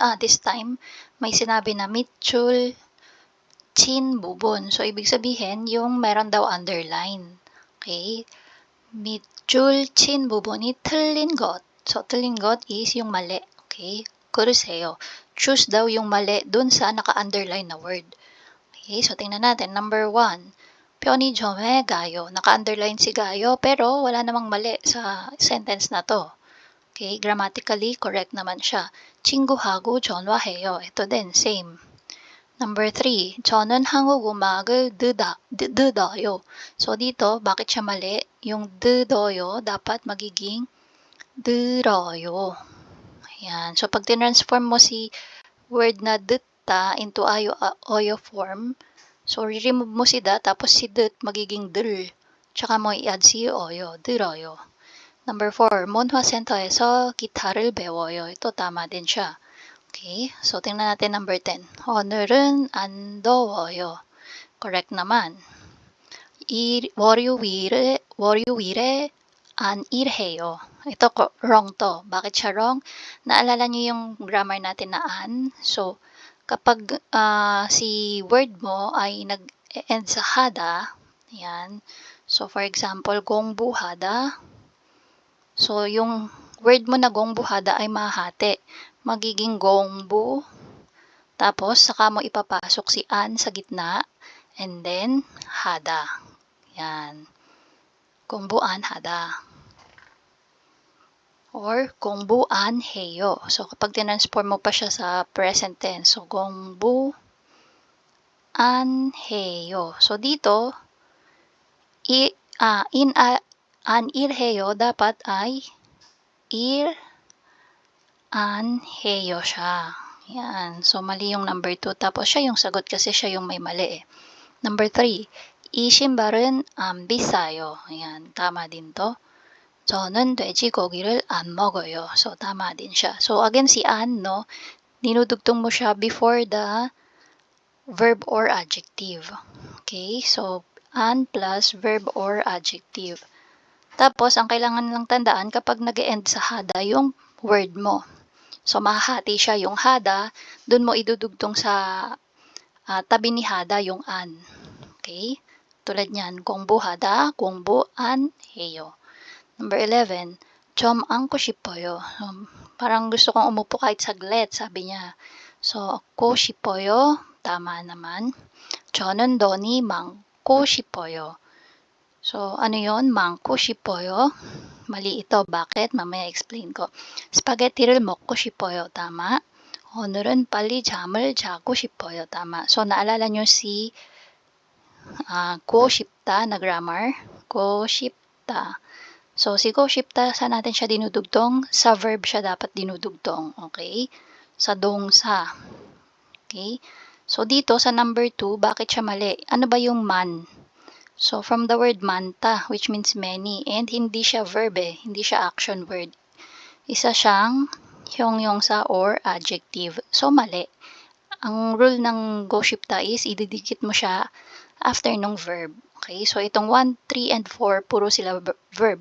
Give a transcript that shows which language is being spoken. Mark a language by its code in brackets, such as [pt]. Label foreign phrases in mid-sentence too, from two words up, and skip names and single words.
[en] This time, [tl] may sinabi na [ko] 밑줄 친 부분. [tl] So, ibig sabihin, yung meron daw underline. [ko] Okay? 밑줄 친 부분이 틀린 것. [tl] So, [ko] 틀린 것 [tl] is yung mali. Okay? 고르세요. Choose daw yung mali dun sa naka-underline na word. Okay, so tingnan natin. Number 1, [ko] 편의점에 가요. [tl] Naka-underline si 가요, pero wala namang mali sa sentence na to. Okay, [en] grammatically correct [tl] naman siya. [ko] 친구하고 전화해요. [tl] Ito din, same. Number 3, [ko] 저는 한국 음악을 듣어요. [tl] So dito, bakit siya mali? Yung 듣어요, dapat magiging 들어요. Ayan. So, pag tinransform mo si word na 듣다 [en] into oyo form, [tl] so, remove mo si da, tapos si 듣 magiging 들. Tsaka mo i-add si oyo, 들어요. Number 4, [ko] 문화센터에서 기타를 배워요. [tl] Ito, tama din siya. Okay, so tingnan natin number 10. [ko] 오늘은 안 더워요. [tl] Correct naman. [ko] 월요일에 안 일해요. [tl] Ito, wrong to. Bakit siya wrong? Naalala niyo yung grammar natin na an? So, kapag si word mo ay nag-end sa hada, yan. So, for example, 공부하다. So, yung word mo na 공부하다 ay mahati. Magiging 공부. Tapos, saka mo ipapasok si an sa gitna. [en] And then, hada. Yan. [ko] 공부안 하다. Or 공부안 해요. [tl] So, kapag tinransform mo pa siya sa present tense. So, [ko] 공부안 해요. [tl] So, dito, an 일해요, dapat ay [ko] 일안 해요 [tl] siya. Yan. So, mali yung number 2. Tapos, siya yung sagot kasi siya yung may mali eh. Number 3, 이 신발은 안 비싸요. Ayan, tama din to. 저는 돼지고기를 안 먹어요. So, tama din siya. So, again, si an, no, dinudugtong mo siya before the verb or adjective. Okay? So, an plus verb or adjective. Tapos, ang kailangan lang tandaan kapag nag-end sa hada yung word mo. So, mahahati siya yung hada, dun mo idudugtong sa tabi ni hada yung an. Okay? Tulad niyan, [ko] 공부하다, 공부안 해요. Number 11, 좀 앉고 싶어요. [tl] Parang gusto kong umupo kahit saglit, sabi niya. So, [ko] 앉고 싶어요, [tl] tama naman. [ko] 저는 돈이 많고 싶어요. [tl] So, ano yon? [ko] 많고 싶어요. [tl] Mali ito. Bakit? Mamaya explain ko. [ko] 스파게티를 먹고 싶어요. [tl] tama. [ko] 오늘은 빨리 잠을 자고 싶어요. [tl] tama. So, naalala nyo si go 싶다 na grammar. [ko] Go 싶다. [tl] So, si go 싶다, saan natin siya dinudugtong? Sa verb siya dapat dinudugtong. Okay? Sa dongsa. Okay? So, dito sa number 2, bakit siya mali? Ano ba yung man? So, from the word manta, [en] which means many, [tl] and hindi siya verb eh. Hindi siya action word. Isa siyang hyongyongsa or adjective. So, mali. Ang rule ng Goshipta is ididikit mo siya after nung verb. Okay? So, itong 1, 3, and 4, puro sila verb.